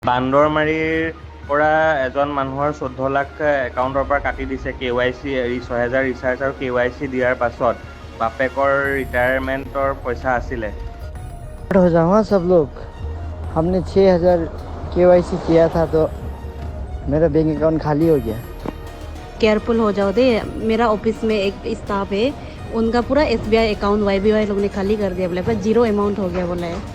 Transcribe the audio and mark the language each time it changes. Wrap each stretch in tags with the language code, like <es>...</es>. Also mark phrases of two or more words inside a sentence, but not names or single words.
<as>বান্দৰমাৰীৰ পৰা এজন মানুহৰ 14 লাখ একাউণ্টৰ পৰা কাটি দিছে KYC 6000 ৰিচাৰ্জ আৰু KYC দিয়াৰ পাছত বাপেকৰ ৰিটায়াৰমেণ্টৰ পইচা আছিলে।</as> <hi>हो जाऊँगा सब लोग। हमने 6000 KYC किया था तो मेरा</hi> <en>bank account</en> <hi>खाली हो गया। केयरफुल हो जाओ दे। मेरा ऑफिस में एक स्टाफ है, उनका पूरा SBI अकाउंट YBY लोग ने खाली कर दिया, बोले पर 0 अमाउंट हो गया बोला है।</hi>